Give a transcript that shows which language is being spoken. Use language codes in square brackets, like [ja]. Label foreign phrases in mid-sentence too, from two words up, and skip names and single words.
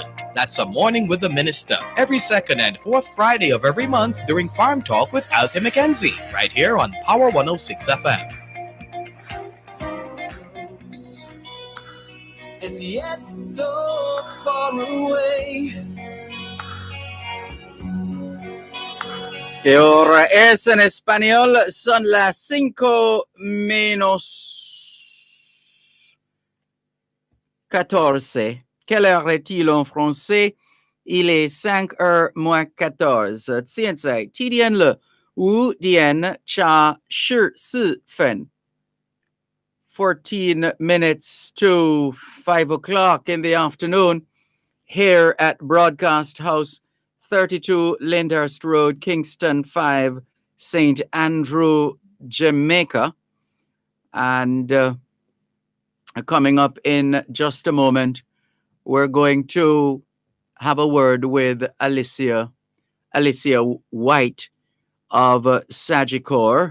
[en] That's a Morning with the Minister, every second and fourth Friday of every month during Farm Talk with Althea McKenzie, right here on Power 106 FM. And yet so far away. [es] Que ahora es en español, son las 5:14. [fr] Quelle heure est-il en français? Il est 5h moins 14. [zh] 现在几点了？5点加14分。 [en] 14 minutes to 5 o'clock in the afternoon here at Broadcast House, 32 Lyndhurst Road, Kingston 5, St. Andrew, Jamaica. And coming up in just a moment, we're going to have a word with Alicia White of Sagicor.